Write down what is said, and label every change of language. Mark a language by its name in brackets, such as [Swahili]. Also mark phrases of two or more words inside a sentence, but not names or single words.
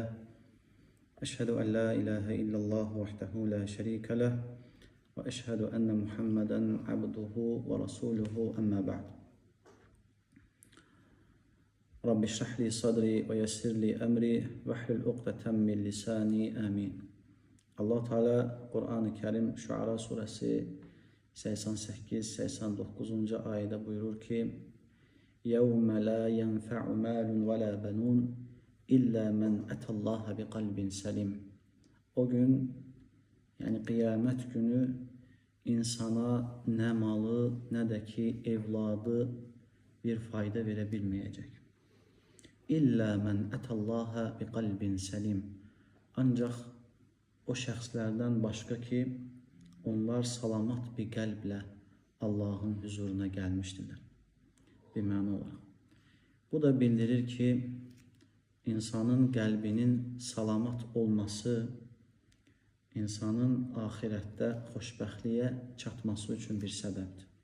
[Arabic] أشهد أن لا إله إلا الله وحده لا شريك له وأشهد أن محمدا عبده ورسوله أما بعد. رب اشرح لي صدري ويسر لي أمري واحلل عقدة من لساني آمين. [Turkish] Allah Teala Kur'an-ı Kerim Şuara suresi 88-89. ayette buyurur ki: [Arabic] يَوْمَ لَا يَنْفَعُ مَالٌ وَلَا بَنُونَ إلا من أتى الله بقلب سليم. [Turkish] O gün, yani kıyamet günü, insana ne malı ne de ki evladı bir fayda verebilmeyecek. [Arabic] إلا من أتى الله بقلب سليم. [Azerbaijani] Ancak o şəxslərdən başqa ki, onlar salamat bir qəlblə Allahın huzuruna gəlmişdirlər. Bir məna olaraq. Bu da bildirir ki, İnsanın qəlbinin salamat olması, insanın ahirətdə xoşbəxtliyə çatması üçün bir səbəbdir.